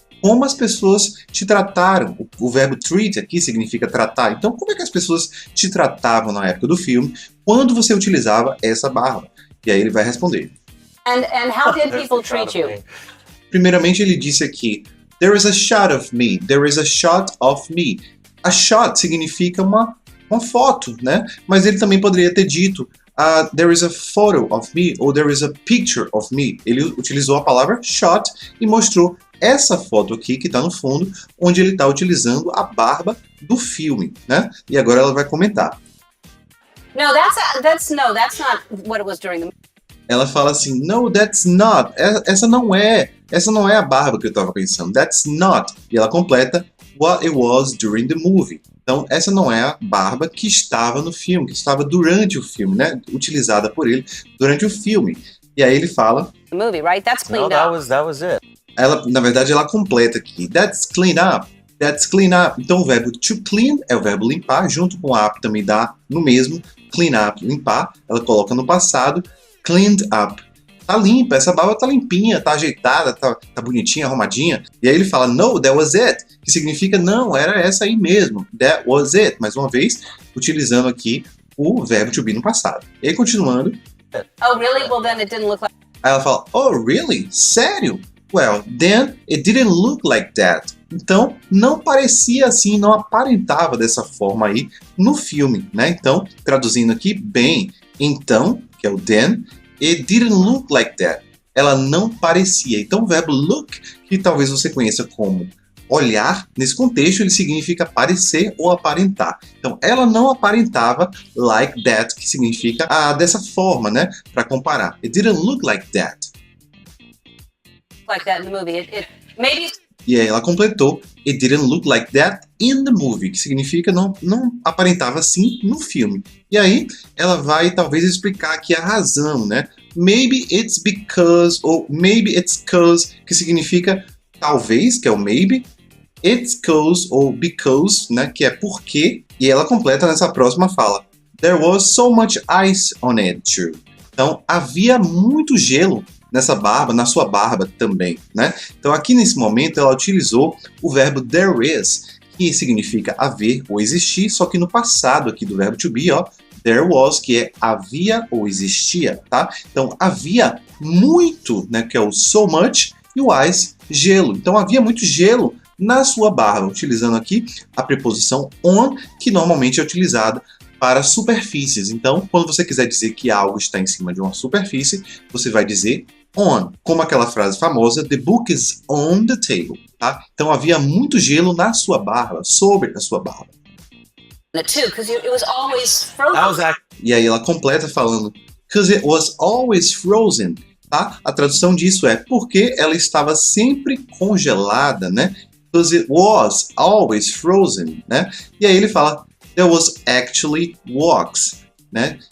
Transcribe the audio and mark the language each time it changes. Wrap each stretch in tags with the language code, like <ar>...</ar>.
<pt>Como as pessoas te trataram? O verbo treat aqui significa tratar. Então, como é que as pessoas te tratavam na época do filme quando você utilizava essa barba? E aí ele vai responder.</pt> <en>and how did people treat you?</en> <pt>Primeiramente, ele disse aqui,</pt> <en>there is a shot of me. There is a shot of me.</en> <pt>A shot significa uma foto, né? Mas ele também poderia ter dito</pt> <en>there is a photo of me</en> <pt>ou</pt> <en>there is a picture of me.</en> <pt>Ele utilizou a palavra shot e mostrou essa foto aqui que está no fundo, onde ele está utilizando a barba do filme, né? E agora ela vai comentar.</pt> <en>No, that's not what it was during the.</en> <pt>Ela fala assim,</pt> <en>no, that's not.</en> <pt>Essa não é a barba que eu estava pensando.</pt> <en>That's not.</en> <pt>E ela completa</pt> <en>what it was during the movie.</en> <pt>Então, essa não é a barba que estava no filme, que estava durante o filme, né? Utilizada por ele durante o filme. E aí ele fala...</pt> <en>The movie, right? That's No, cleaned that up. was it.</en> <pt>Na verdade, ela completa aqui.</pt> <en>That's clean up. That's clean up.</en> <pt>Então, o verbo to clean é o verbo limpar, junto com up também dá no mesmo. Clean up, limpar. Ela coloca no passado.</pt> <en>Cleaned up.</en> <pt>Tá limpa, essa barba tá limpinha, tá ajeitada, tá bonitinha, arrumadinha. E aí ele fala,</pt> <en>no, that was it.</en> <pt>Que significa, não, era essa aí mesmo.</pt> <en>That was it.</en> <pt>Mais uma vez, utilizando aqui o verbo to be no passado. E aí, continuando.</pt> <en>Oh, really? Well, then it didn't look like.</en> <pt>Aí ela fala,</pt> <en>oh, really?</en> <pt>Sério?</pt> <en>Well, then it didn't look like that.</en> <pt>Então, não parecia assim, não aparentava dessa forma aí no filme, né? Então, traduzindo aqui, bem, então, que é o then,</pt> <en>it didn't look like that.</en> <pt>Ela não parecia. Então, o verbo look, que talvez você conheça como olhar, nesse contexto ele significa parecer ou aparentar. Então, ela não aparentava like that, que significa dessa forma, né? Para comparar.</pt> <en>It didn't look like that. Like that in the movie. It maybe.</en> <pt>E aí ela completou,</pt> <en>it didn't look like that in the movie,</en> <pt>que significa não aparentava assim no filme. E aí ela vai talvez explicar aqui a razão, né?</pt> <en>Maybe it's because, ou maybe it's cause,</en> <pt>que significa talvez, que é o</pt> <en>maybe, it's cause ou because, né?</en> <pt>Que é porque, e ela completa nessa próxima fala.</pt> <en>There was so much ice on it too.</en> <pt>Então havia muito gelo nessa barba, na sua barba também, né? Então aqui nesse momento ela utilizou o verbo there is, que significa haver ou existir, só que no passado aqui do verbo to be, ó,</pt> <en>there was,</en> <pt>que é havia ou existia, tá? Então havia muito, né, que é o so much, e o ice, gelo. Então havia muito gelo na sua barba, utilizando aqui a preposição on, que normalmente é utilizada para superfícies. Então, quando você quiser dizer que algo está em cima de uma superfície, você vai dizer on, como aquela frase famosa,</pt> <en>the book is on the table,</en> <pt>tá? Então havia muito gelo na sua barba, sobre a sua barba.</pt> <en>Too, because it was always frozen. That was actually</en> <pt>E aí ela completa falando,</pt> <en>because it was always frozen,</en> <pt>tá? A tradução disso é porque ela estava sempre congelada, né?</pt> <en>Because it was always frozen, né?</en> <pt>E aí ele fala,</pt> <en>there was actually wax, né?</en>